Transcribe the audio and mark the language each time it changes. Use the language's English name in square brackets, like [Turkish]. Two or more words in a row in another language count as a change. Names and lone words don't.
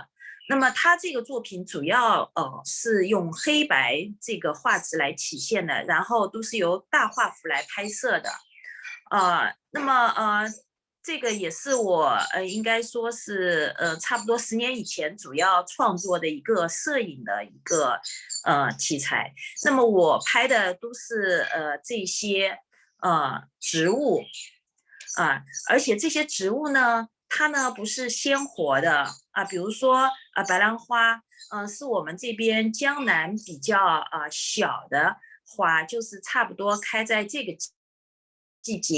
[Chinese] 那麼他這個作品主要是用黑白這個畫質來體現的，然後都是由大畫幅來拍攝的。那麼這個也是我應該說是差不多10年以前主要創作的一個攝影的一個題材。那麼我拍的都是這些植物而且這些植物呢，它呢不是鮮活的比如說白蘭花是我們這邊江南比較小的花，就是差不多開在這個季節。